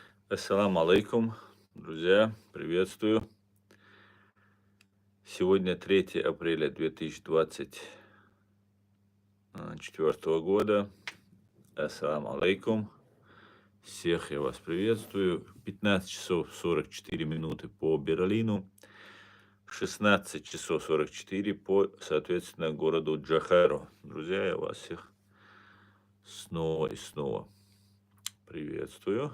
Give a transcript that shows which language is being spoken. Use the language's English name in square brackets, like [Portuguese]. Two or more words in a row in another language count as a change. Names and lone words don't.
[Arabic] السلام عليكم, [Russian] друзья, приветствую. Сегодня 3 апреля 2024 года. [Arabic] السلام عليكم. [Russian] Всех я вас приветствую. 15 часов 44 минуты по Берлину, 16 часов 44 по, соответственно, городу Джахару. Друзья, я вас всех снова и снова приветствую.